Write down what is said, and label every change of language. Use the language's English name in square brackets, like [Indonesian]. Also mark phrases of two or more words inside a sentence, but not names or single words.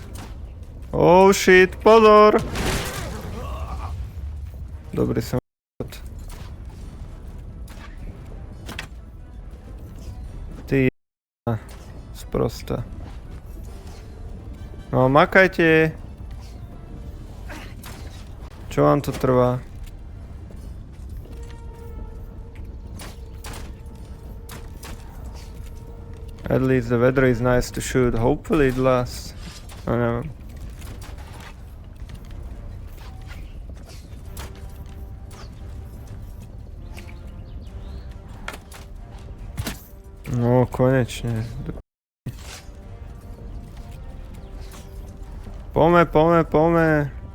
[English] Oh shit, [Slovak] pozor! Dobrý som Ty sprosta. No makajte. Čo vám to trvá? [English] At least the weather is nice to shoot. Hopefully it lasts. [Slovak] No neviem. No konečne. Pome.